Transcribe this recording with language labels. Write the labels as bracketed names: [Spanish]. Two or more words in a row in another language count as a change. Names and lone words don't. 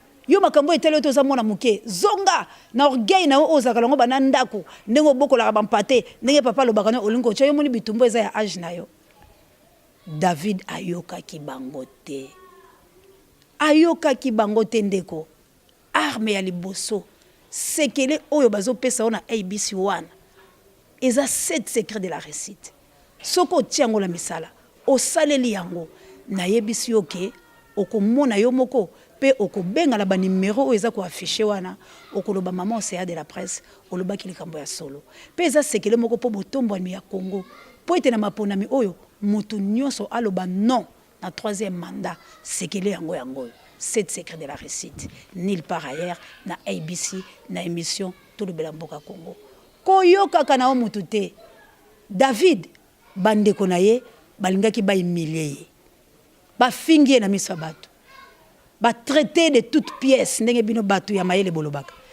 [Lingala] Yo makambo etali oyo toza mwana moke, zonga na orgueil na yo oyo ozalaka nango bana ndako, ndenge obokolaka bampate, ndenge papa alobaka na yo olingi kotya, yo moni bitumbu eza ya age na yo." David ayokaki bango te. Ayokaki bango te ndeko. Arme ya liboso, sekele oyo bazopesa yo na A B C wana, eza [French] sept secrets de la réussite. [Lingala] Soki otia yango na misala, osaleli yango, nayebisi yo ke okomona yo moko, pe okobengala banimero oyo eza koafishe wana, okoloba, "Maman Océa de la Presse, olobaki likambo ya solo." Pe eza sekele moko po botombwami ya Congo, po ete na maponami oyo, mutu nyonso aloba non na [French] troisième mandat, [Lingala] sekele yango yango. [French] Sept secrets de la réussite. Nulle part ailleurs, [Lingala] na A B C, na émission Tolobela Mboka Congo. Koyokaka na yo mutu te. David, bandeko na ye, balingaki bahumilie ye. Bafingi ye na miso ya bato. Batraite [French] de toutes pièces, [Lingala] ndenge bino bato ya mayele bolobaka.